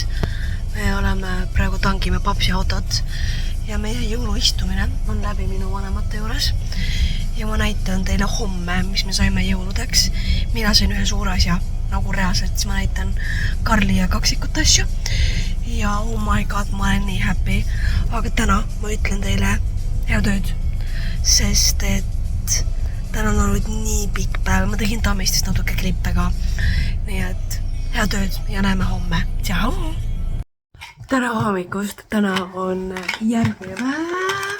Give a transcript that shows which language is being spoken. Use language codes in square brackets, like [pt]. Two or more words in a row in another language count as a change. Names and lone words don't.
[et] Me oleme praegu tangime papsi autot ja meie jõuluistumine on läbi minu vanemate juures. Ja ma näitan teile homme, mis me saime jõuludeks. Mina sain ühe suure asja, nagu reaalselt, siis ma näitan Karli ja kaksikute asju. [en] Ja oh my god, [et] ma olen nii happy. Aga täna ma ütlen teile head ööd, sest et täna on olnud nii pikk päev. Ma tegin Tammistist natuke klippe ka. Nii et head ööd ja näeme homme. Tšau! Täna hommikust, täna on järgmine päev.